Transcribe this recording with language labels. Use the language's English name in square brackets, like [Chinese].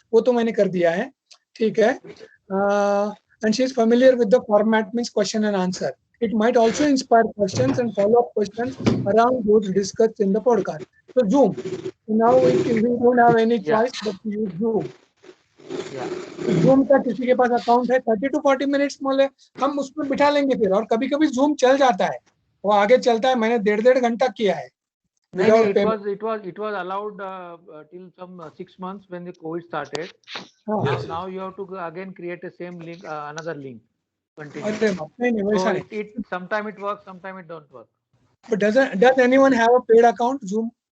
[Hindi] वो तो मैंने कर दिया है. ठीक है. [English] And she is familiar with the format, means question and answer. It might also inspire questions and follow-up questions around those discussed in the podcast. So Zoom. Now we don't have any choice but to use Zoom. [Hindi] Zoom का किसी के पास account है 30 to 40 minutes मोले हम उसमें बिठा लेंगे फिर. और कभी कभी Zoom चल जाता है, वो आगे चलता है. मैंने 1.5 घंटा किया है. [English] It was allowed till some 6 months when the COVID started. Now you have to again create a same link, another link. Continue. So sometime it works, sometime it don't work. But does anyone have a paid account Zoom?